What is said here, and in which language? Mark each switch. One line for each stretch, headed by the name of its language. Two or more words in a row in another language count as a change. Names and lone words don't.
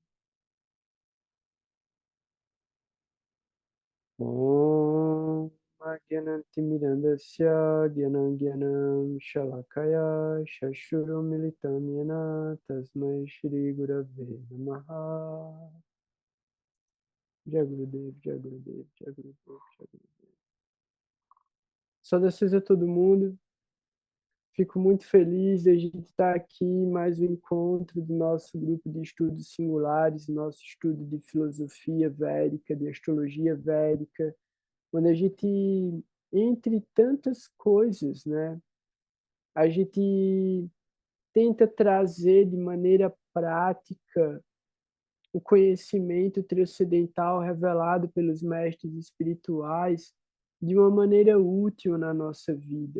Sanskrit: Om Agyanantimirandasya Gyanam Shalakaya Shashuru Militam Yana Tasmai Shri Gurave Namaha. Jagurudev, Jagurudev, Jagurudev, Jagurudev.
Portuguese: Saudações a todo mundo. Fico muito feliz de a gente estar aqui em mais um encontro do nosso grupo de estudos singulares, nosso estudo de filosofia védica, de astrologia védica, onde a gente, entre tantas coisas, né, a gente tenta trazer de maneira prática o conhecimento transcendental revelado pelos mestres espirituais de uma maneira útil na nossa vida.